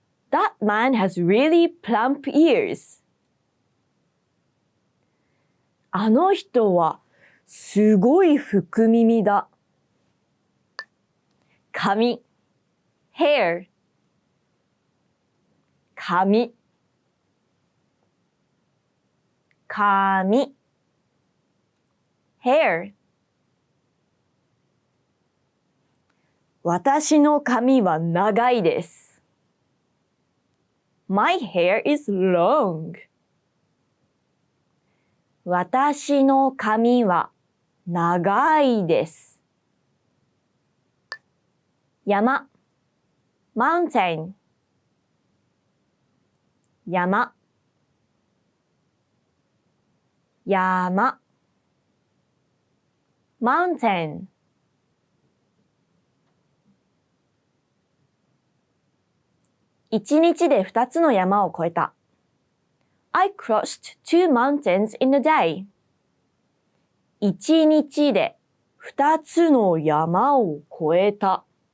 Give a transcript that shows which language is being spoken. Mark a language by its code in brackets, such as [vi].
[en] That man has really plump ears. [ja] あの人はすごい福耳だ。髪 hair 髪 hair 私の髪は長いです。 [en] My hair is long. [ja] 私の髪は長いです。山 mountain 山 mountain 一日で2つの山を越えた。 [en] I crossed 2 mountains in a day. [ja] 一日で2つの山を越えた。